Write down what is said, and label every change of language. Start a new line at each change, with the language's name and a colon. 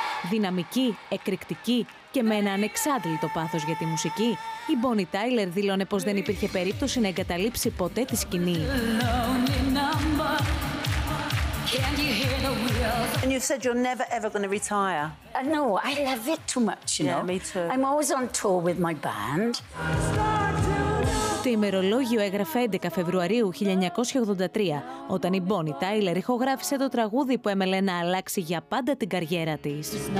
Greek: Δυναμική, εκρηκτική και με ένα ανεξάντλητο πάθος για τη μουσική, η Bonnie Tyler δήλωνε πως δεν υπήρχε περίπτωση να εγκαταλείψει ποτέ τη σκηνή.
English: And you said you're never ever going to retire. No, I love it too much, you know. Yeah, me too. I'm always on tour with my band.
Greek: Το ημερολόγιο έγραφε 11 Φεβρουαρίου 1983, όταν η Bonnie Tyler ηχογράφησε το τραγούδι που έμελε να αλλάξει για πάντα την καριέρα της.